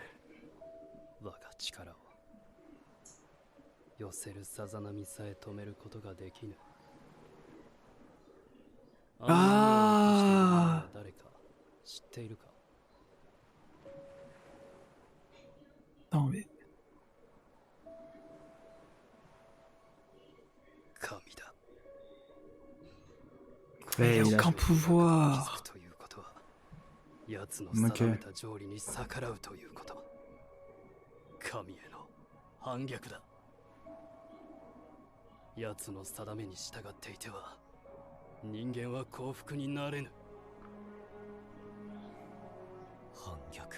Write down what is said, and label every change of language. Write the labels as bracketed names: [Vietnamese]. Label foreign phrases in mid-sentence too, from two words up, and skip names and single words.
[French] Ah. Non mais... Ouais, Il a il a- aucun pouvoir. [Japanese] 奴の定めた条理に逆らうということ。神への反逆だ。奴の定めに従っていては人間は幸福になれぬ。反逆。